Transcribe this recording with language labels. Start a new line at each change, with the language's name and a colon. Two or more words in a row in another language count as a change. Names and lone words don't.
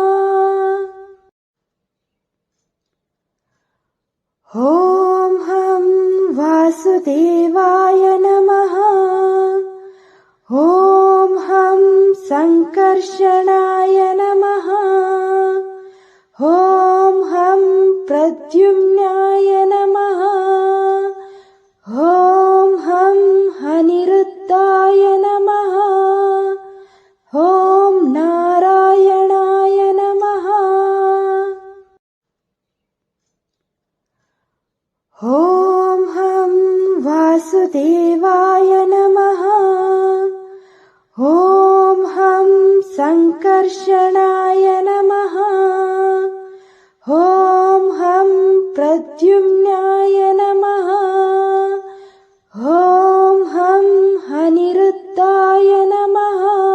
Sanskrit: ओं हं वासुदेवाय नमः ओं हं संकर्षणाय नमः ओं हं प्रद्युम्नाय नमः ओं हं अनिरुद्धाय नमः ओं नारायणाय नमः ओं हं वासुदेवाय नमः। ॐ हं सङ्कर्षणाय नमः। ॐ हं प्रद्युम्नाय नमः। ॐ हं अनिरुद्धाय नमः।